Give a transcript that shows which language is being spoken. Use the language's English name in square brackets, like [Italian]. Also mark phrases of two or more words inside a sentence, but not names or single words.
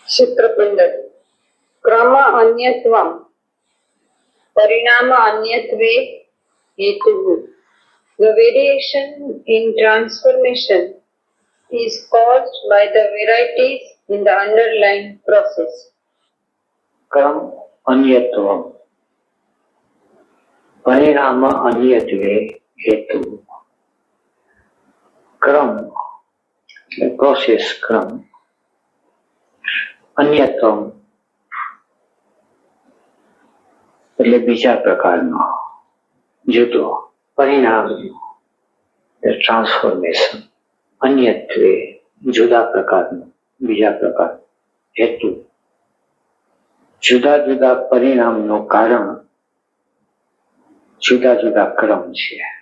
[Sanskrit] चित्रपिंड क्रम अन्यत्वम परिणाम अन्यत्वे हेतुः. [English] The variation in transformation is caused by the varieties in the underlying process. [Sanskrit] क्रम अन्यत्वम परिणाम अन्यत्वे हेतु. [Gujarati] क्रम प्रोसेस क्रम, अन्यत्वम એટલે બીજા પ્રકારનો જુદો, પરિણામ ટ્રાન્સફોર્મેશન, અન્યત્વે જુદા પ્રકારનું બીજા પ્રકાર, હેતુ જુદા જુદા પરિણામનું કારણ જુદા જુદા ક્રમ છે.